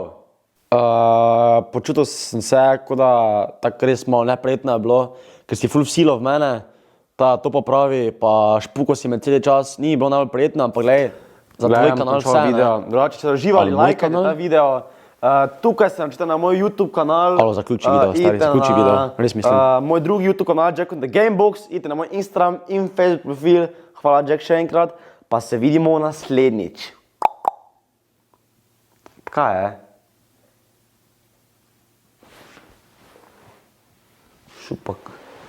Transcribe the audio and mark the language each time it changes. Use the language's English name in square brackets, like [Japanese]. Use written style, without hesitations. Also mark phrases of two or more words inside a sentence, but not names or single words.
[Slovenian] Počutil sem se, kot da tako res malo neprijetno je bilo, ker si ful vsilo v mene, to pa pravi, pa špuko si me celi čas, ni bilo najbolj prijetno, ampak glej, za tvoj kanal vse, ne. Drugače, če ste uživali, lajkajte ta video. Tukaj se načite na moj YouTube kanal. Alo, zaključi video, stari, zaključi video, res mislim. Moj drugi YouTube kanal, Jack on the Gamebox, idite na moj Instagram in Facebook profil. Hvala, Jack, še enkrat, pa se vidimo naslednjič. Kaj je? Šupak.